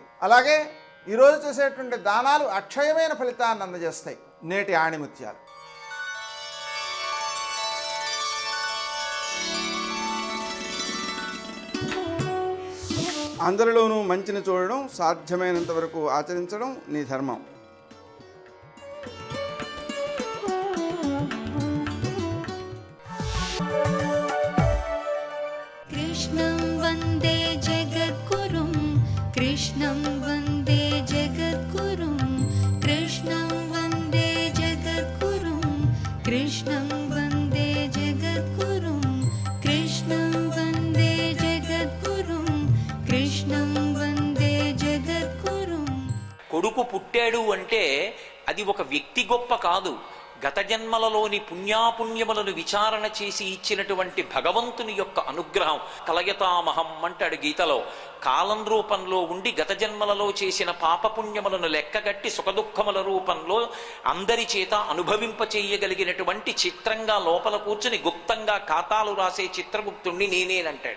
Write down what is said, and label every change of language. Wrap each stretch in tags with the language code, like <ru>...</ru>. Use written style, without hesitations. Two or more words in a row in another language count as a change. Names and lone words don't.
<te>అలాగే ఈరోజు చేసేటువంటి దానాలు అక్షయమైన ఫలితాన్ని అందజేస్తాయి. నేటి ఆణిముత్యాలు. అందరిలోనూ మంచిని చూడడం, సాధ్యమైనంత వరకు ఆచరించడం నీ ధర్మం.</te> <sa>कृष्णं वन्दे जगद्गुरुं कृष्णं वन्दे जगद्गुरुं कृष्णं वन्दे जगद्गुरुं कृष्णं वन्दे जगद्गुरुं कृष्णं वन्दे जगद्गुरुं कृष्णं वन्दे जगद्गुरुं.</sa> <te>కొడుకు పుట్టాడు అంటే అది ఒక వ్యక్తి గొప్ప కాదు, గత జన్మలలోని పుణ్యాపుణ్యములను విచారణ చేసి ఇచ్చినటువంటి భగవంతుని యొక్క అనుగ్రహం. కలయతామహం అంటాడు గీతలో. కాలం రూపంలో ఉండి గత జన్మలలో చేసిన పాపపుణ్యములను లెక్కగట్టి సుఖదుఖముల రూపంలో అందరి చేత అనుభవింపచేయగలిగినటువంటి చిత్రంగా లోపల కూర్చుని గుప్తంగా ఖాతాలు రాసే చిత్రగుప్తుణ్ణి నేనేనంటాడు.</te>